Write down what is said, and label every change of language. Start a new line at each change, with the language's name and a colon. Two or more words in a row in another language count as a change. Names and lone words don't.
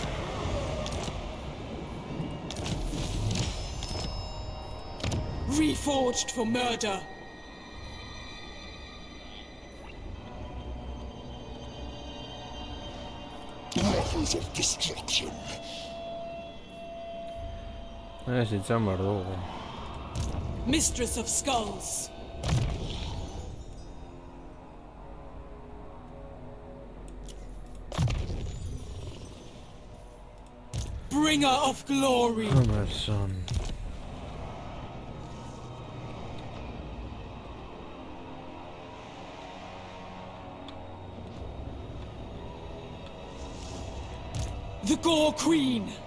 English: Reforged for murder! Brothers of destruction.
Basque: Ez itzan behar dugu.
English: Mistress of Skulls! Bringer of glory! Emerson. The Gore Queen!